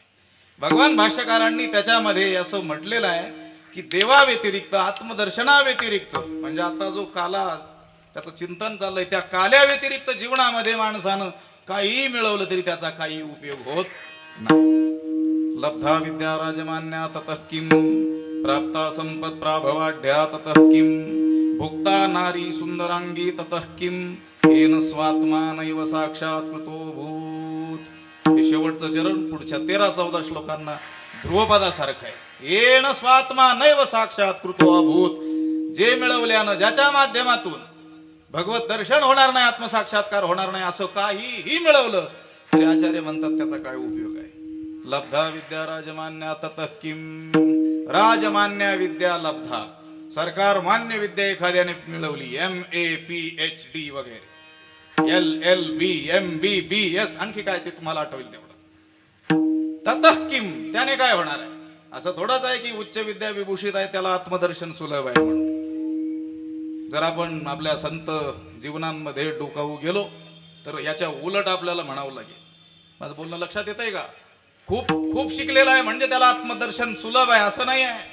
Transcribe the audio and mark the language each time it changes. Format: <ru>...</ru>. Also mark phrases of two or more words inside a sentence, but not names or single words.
<mr>भगवान भाष्यकारांनी त्याच्यामध्ये असं म्हटलेलं आहे की देवा व्यतिरिक्त, आत्मदर्शना व्यतिरिक्त, म्हणजे आता जो काला त्याचं चिंतन चाललंय त्या काल्या व्यतिरिक्त जीवनामध्ये माणसानं काही मिळवलं तरी त्याचा काही उपयोग होत नाही.</mr> <sa>लब्धा विद्या राजमान्या ततः किम, प्राप्ता संपत प्राभवाढ्या ततः किम, भुक्ता नारी सुंदरांगी ततः किम, येन स्वात्मा नैव साक्षात कृतो भूत.</sa> <mr>हे शेवटचं चरण पुढच्या 13-14 श्लोकांना ध्रुवपदासारखं आहे.</mr> <sa>येन स्वात्मा नैव साक्षात कृतो अभूत.</sa> <mr>जे मिळवल्यानं, ज्याच्या माध्यमातून भगवत दर्शन होणार नाही, आत्मसाक्षात्कार होणार नाही, असं काहीही मिळवलं तरी आचार्य म्हणतात त्याचा काय उपयोग आहे.</mr> <sa>लब्धा विद्या राजमान्या ततः किम. राजमान्य विद्या लब्धा,</sa> <mr>सरकार मान्य विद्या एखाद्याने मिळवली,</mr> <en>MA PhD</en> <mr>वगैरे,</mr> <en>LLB MBBS,</en> <mr>आणखी काय ते तुम्हाला आठवेल तेवढं.</mr> <sa>ततः किम,</sa> <mr>त्याने काय होणार आहे? असं थोडंच आहे की उच्च विद्या विभूषित आहे त्याला आत्मदर्शन सुलभ आहे म्हणून. जर आपण आपल्या संत जीवनांमध्ये डोकावू गेलो तर याच्या उलट आपल्याला म्हणावं लागेल. माझं बोलणं लक्षात येतंय का? खूप खूप शिकलेला आहे म्हणजे त्याला आत्मदर्शन सुलभ आहे असं नाही आहे.</mr>